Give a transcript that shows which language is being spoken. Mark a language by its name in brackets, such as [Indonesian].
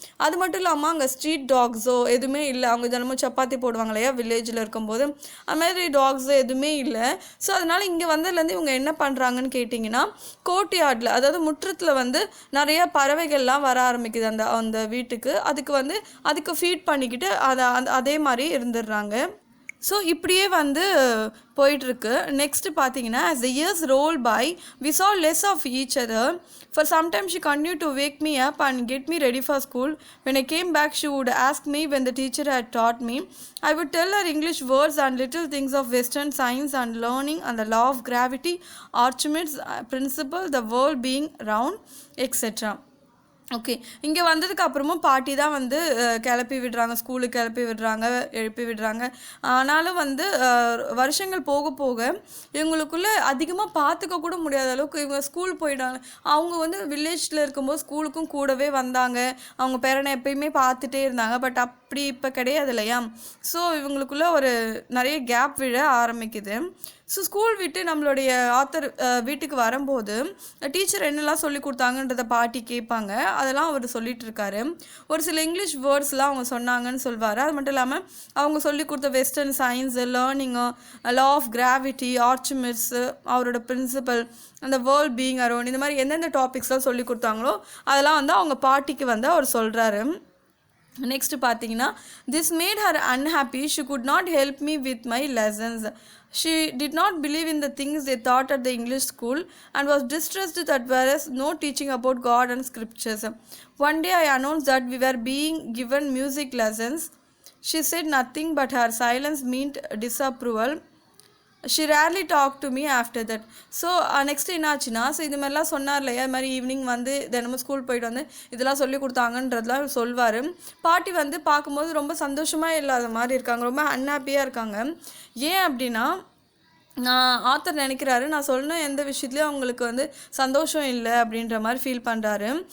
[Tamil] அது மட்டும் இல்லாமல் அங்கே ஸ்ட்ரீட் டாக்ஸோ எதுவுமே இல்லை. அவங்க தினமும் சப்பாத்தி போடுவாங்க இல்லையா வில்லேஜில் இருக்கும்போது, அது மாதிரி டாக்ஸோ எதுவுமே இல்லை. ஸோ அதனால் இங்கே வந்ததுலேருந்து இவங்க என்ன பண்ணுறாங்கன்னு கேட்டிங்கன்னா, கோர்ட்யார்டில் அதாவது முற்றத்தில் வந்து நிறைய பறவைகள்லாம் வர ஆரம்பிக்குது அந்த வீட்டுக்கு. அதுக்கு ஃபீட் பண்ணிக்கிட்டு அதே மாதிரி இருந்துடுறாங்க. ஸோ இப்படியே வந்து போயிட்டுருக்கு. நெக்ஸ்ட்டு பார்த்தீங்கன்னா, [English] as the years rolled by, we saw less of each other. For some time she continued to wake me up and get me ready for school. When I came back, she would ask me when the teacher had taught me. I would tell her English words and little things of Western science and learning and the law of gravity, Archimedes' principle, the world being round, etc. Okay. [Tamil] இங்கே வந்ததுக்கு அப்புறமும் பாட்டி தான் வந்து கிளப்பி விடுறாங்க, ஸ்கூலுக்கு கிளப்பி விடுறாங்க, எழுப்பி விடுறாங்க. ஆனாலும் வந்து வருஷங்கள் போக போக இவங்களுக்குள்ள அதிகமாக பார்த்துக்க கூட முடியாத அளவுக்கு இவங்க ஸ்கூல் போயிட்டாங்க. அவங்க வந்து வில்லேஜில் இருக்கும்போது ஸ்கூலுக்கும் கூடவே வந்தாங்க, அவங்க பேரனை எப்பயுமே பார்த்துட்டே இருந்தாங்க. பட் அப்படி இப்போ கிடையாது இல்லையா? ஸோ இவங்களுக்குள்ள ஒரு நிறைய கேப் விழ ஆரம்பிக்குது. ஸோ ஸ்கூல் விட்டு நம்மளுடைய ஆத்தர் வீட்டுக்கு வரும்போது டீச்சர் என்னெல்லாம் சொல்லி கொடுத்தாங்கன்றத பாட்டி கேட்பாங்க. அதெல்லாம் அவர் சொல்லிட்டு இருக்காரு. ஒரு சில இங்கிலீஷ் வேர்ட்ஸ்லாம் அவங்க சொன்னாங்கன்னு சொல்வார். அது மட்டும் இல்லாமல் அவங்க சொல்லி கொடுத்த western science, learning, law of gravity, ஆர்ச்சிமிட்ஸு, அவரோட பிரின்சிபல், அந்த வேர்ல்ட் பீயிங் அரௌண்ட், இந்த மாதிரி எந்தெந்த டாபிக்ஸ்லாம் சொல்லி கொடுத்தாங்களோ அதெல்லாம் வந்து அவங்க பாட்டிக்கு வந்து அவர் சொல்கிறாரு. நெக்ஸ்ட் பார்த்தீங்கன்னா, [English] This made her unhappy. She could not help me with my lessons. She did not believe in the things they taught at the English school and was distressed that there was no teaching about God and scriptures. One day I announced that we were being given music lessons. She said nothing, but her silence meant disapproval. She rarely talk to me after that. [Tamil] So next என்ன ஆச்சுன்னா, so இது மாதிரிலாம் சொன்னார் இல்லையா, இது மாதிரி evening வந்து தினமும் ஸ்கூல் போயிட்டு வந்து இதெல்லாம் சொல்லி கொடுத்தாங்கன்றதுலாம் சொல்வார். பாட்டி வந்து பார்க்கும்போது ரொம்ப சந்தோஷமாக இல்லாத மாதிரி இருக்காங்க, ரொம்ப அன்ஹாப்பியாக இருக்காங்க. ஏன் அப்படின்னா, ஆத்தர் நினைக்கிறாரு நான் சொன்ன எந்த விஷயத்துலையும் அவங்களுக்கு வந்து சந்தோஷம் இல்லை அப்படின்ற மாதிரி ஃபீல் பண்ணுறாரு.